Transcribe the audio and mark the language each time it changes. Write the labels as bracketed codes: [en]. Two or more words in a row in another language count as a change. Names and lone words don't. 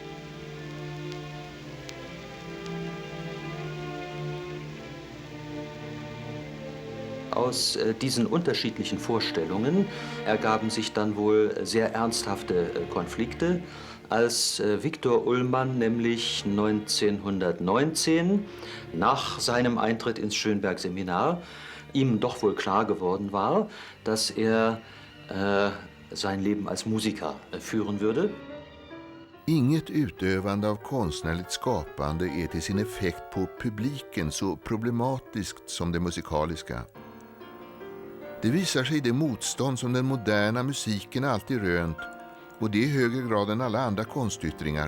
[de] Aus diesen unterschiedlichen Vorstellungen ergaben sich dann wohl sehr ernsthafte Konflikte, als Viktor Ullmann nämlich 1919 nach seinem Eintritt ins Schönberg-Seminar ihm doch wohl klar geworden war, dass er sein Leben als Musiker führen würde. [sv] Inget utövande av konstnärligt skapande är till sin effekt på publiken så problematiskt som det musikaliska. Det visar sig i det motstånd som den moderna musiken alltid rönt, och det i högre grad än alla andra konstyttringar.